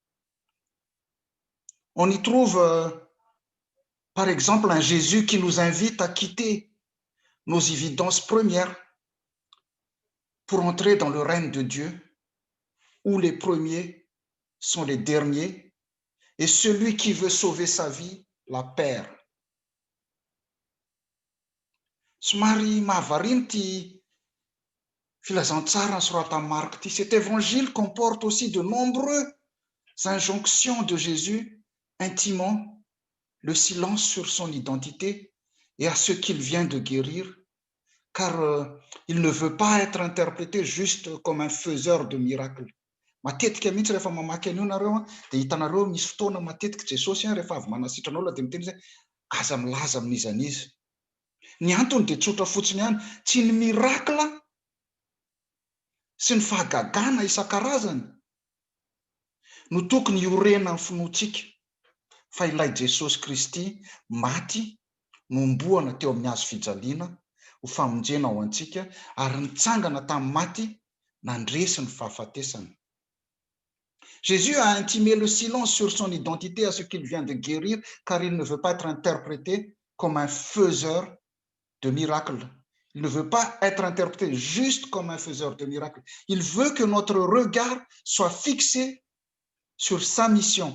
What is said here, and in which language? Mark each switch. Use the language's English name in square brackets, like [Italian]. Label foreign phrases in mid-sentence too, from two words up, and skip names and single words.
[French] On y trouve par exemple un Jésus qui nous invite à quitter nos évidences premières pour entrer dans le règne de Dieu, où les premiers sont les derniers et celui qui veut sauver sa vie la perd. [Malagasy] Somary mahavariny ty filazantsara sorata Marc ty. [French] Cet évangile comporte aussi de nombreuses injonctions de Jésus intimant le silence sur son identité et à ce qu'il vient de guérir, car il ne veut pas être interprété juste comme un faiseur de miracles. [Malagasy] Matetika mihitsy rehefa mamaky an'io nareo dia hitanareo misy fotoana matetika Jesosy rehefa avy manasitranao dia miteny hoe aza milaza amin'izany izy. Ny antony dia tsotra fotsiny ihany, tsy ny mirakla sy ny fahagagana isan-karazany no tokony hiorena ny finoantsika, fa ilay Jesosy Kristy maty nomboana teo amin'ny hazo fijaliana ho famonjena ao antsika ary nitsangana tamin'ny maty nandresy ny fahafatesana. [French] Jésus a intimé le silence sur son identité à ce qu'il vient de guérir, car il ne veut pas être interprété comme un faiseur de miracles. Il ne veut pas être interprété juste comme un faiseur de miracles. Il veut que notre regard soit fixé sur sa mission.